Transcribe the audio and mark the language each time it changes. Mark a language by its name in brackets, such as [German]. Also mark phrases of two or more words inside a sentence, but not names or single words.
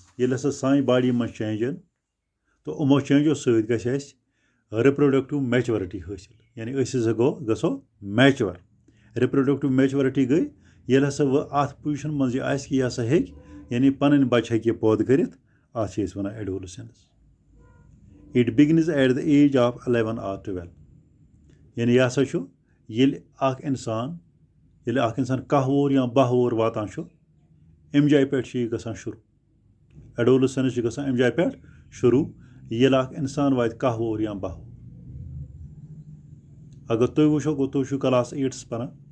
[Kashmiri] ییٚلہِ ہسا سانہِ باڈی منٛز چینج یِن تہٕ یِمو چینجو سۭتۍ گژھِ اَسہِ [English] reproductive maturity [Kashmiri] حٲصِل. یعنی أسۍ ہسا گژھو میچور. [English] reproductive maturity [Kashmiri] گٔے ییٚلہِ ہسا وۄنۍ اَتھ پُزِشن منٛز یہِ آسہِ کہِ یہِ ہسا ہیٚکہِ یعنی پَنٕنۍ بَچہِ ہیٚکہِ یہِ پٲدٕ کٔرِتھ. اَتھ چھِ أسۍ وَنان ایڈولسنس. [English] it begins at the age of 11 or 12. [Kashmiri] یعنی یہِ ہسا چھُ ییٚلہِ اکھ اِنسان کاہ وُہُر یا 12 وُہُر واتان چھُ اَمہِ جایہِ پٮ۪ٹھ چھُ یہِ گژھان شُروٗع. ایڈولسنس چھُ گژھان اَمہِ جایہِ پٮ۪ٹھ شُروٗع ییٚلہِ اکھ اِنسان واتہِ 12 وُہُر یا 12 وُہُر. اگر تُہۍ وٕچھو گوٚو تُہۍ چھِو کلاس 8 پَران.